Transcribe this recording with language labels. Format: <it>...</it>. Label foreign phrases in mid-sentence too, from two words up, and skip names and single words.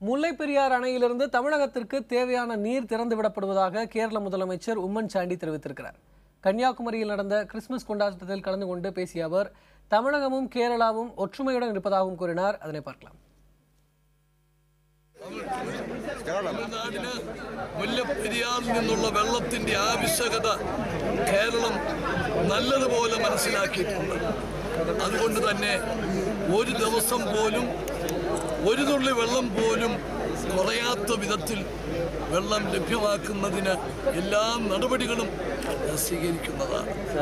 <ta>பெரியார் அணையிலிருந்து தமிழகத்திற்கு தேவையான நீர் திறந்து விடப்படுவதாக கேரள முதலமைச்சர் உம்மன் சாண்டி தெரிவித்திருக்கிறார். கன்னியாகுமரியில் நடந்த கிறிஸ்துமஸ் கொண்டாட்டத்தில் கலந்து கொண்டு பேசிய அவர் தமிழகமும் கேரளாவும் ஒற்றுமையுடன் இருப்பதாகவும் கூறினார். அதனை பார்க்கலாம்.</ta> <ml>മുല്ലപ്പെരിയാറിൽ നിന്നുള്ള വെള്ളത്തിന്റെ ആവശ്യകത കേരളം നല്ലതുപോലെ മനസ്സിലാക്കിയിട്ടുണ്ട്. അതുകൊണ്ട് തന്നെ ഒരു ദിവസം പോലും ഒരു തുള്ളി വെള്ളം പോലും കുറയാത്ത വിധത്തിൽ വെള്ളം ലഭ്യമാക്കുന്നതിന് എല്ലാ നടപടികളും സ്വീകരിക്കുന്നതാണ്.</ml>